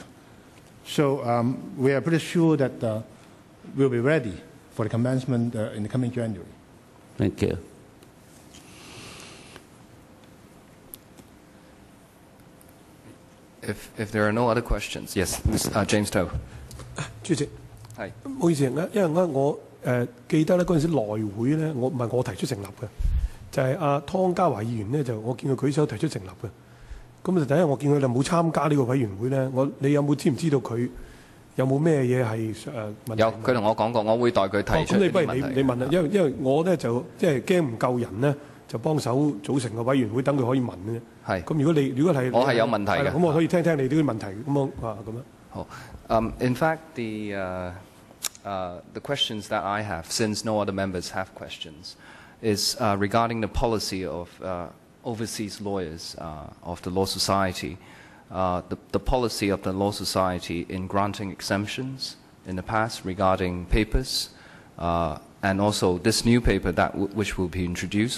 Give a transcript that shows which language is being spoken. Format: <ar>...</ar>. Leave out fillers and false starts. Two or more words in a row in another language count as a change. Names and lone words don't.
<en>So we are pretty sure that we'll be ready for the commencement in the coming January. Thank you. If there are no other questions, yes, James Toh.</en> <yue>主席，係唔好意思，因為我記得咧嗰陣時內會咧，唔係我提出成立嘅，就係阿湯家華議員咧，就我見佢舉手提出成立嘅。咁就第一，我見佢哋冇參加呢個委員會咧，你有冇知唔知道佢有冇咩嘢係問題？有，佢同我講過，我會代佢提出咁你不如呢啲問題。你問啦，因為我咧就即係驚唔夠人咧，就幫手組成個委員會，等佢可以問嘅啫。係。咁如果係我係有問題嘅，咁我可以聽聽你啲問題咁樣啊咁樣。</yue> <en>好。In fact, the questions that I have, since no other members have questions, is regarding the policy of overseas lawyers of the Law Society, the policy of the Law Society in granting exemptions in the past regarding papers, and also this new paper which will be introduced.</en>